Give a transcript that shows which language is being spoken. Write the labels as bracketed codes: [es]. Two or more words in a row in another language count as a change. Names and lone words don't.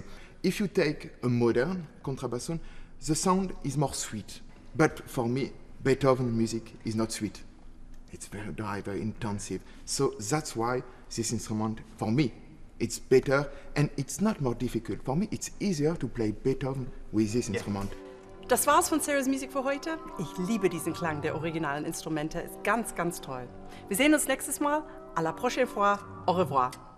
[en] If you take a modern contrabassoon, the sound is more sweet. But for me, Beethoven music is not sweet. It's very dry, very intensive. So that's why this instrument, for me, it's better and it's not more difficult. For me, it's easier to play Beethoven with this instrument. [de] Das war's von Sarah's Musik für heute. Ich liebe diesen Klang der originalen Instrumente. Ist ganz, ganz toll. Wir sehen uns nächstes Mal. [fr] À la prochaine fois. Au revoir.